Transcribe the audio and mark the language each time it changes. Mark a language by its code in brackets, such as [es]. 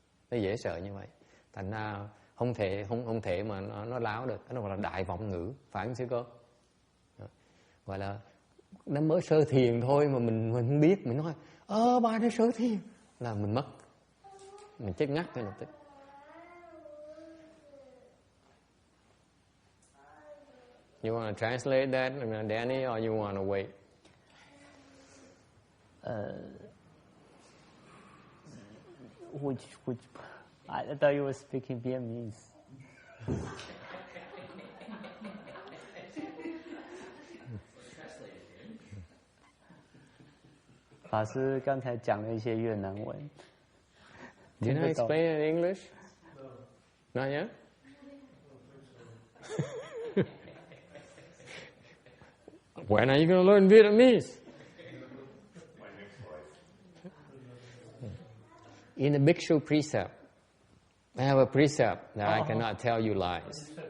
[vi] Nó dễ sợ như vậy, thành ra không thể mà nó láo được. Nó gọi là đại vọng ngữ, phải không sư cô? Gọi là nó mới sơ thiền thôi mà mình không biết, mình nói Bà nói sở thiền, là mình mất, mình chết ngắt ngay lập tức. [en] You want to translate that, Danny, or you want to wait? Which? I thought you were speaking Vietnamese. [zh] Pháp sư刚才讲了一些越南文。 [en] Did I explain in English? No. Not yet? When are you going to learn Vietnamese? In the Bhikshu precept, I have a precept that I cannot tell you lies.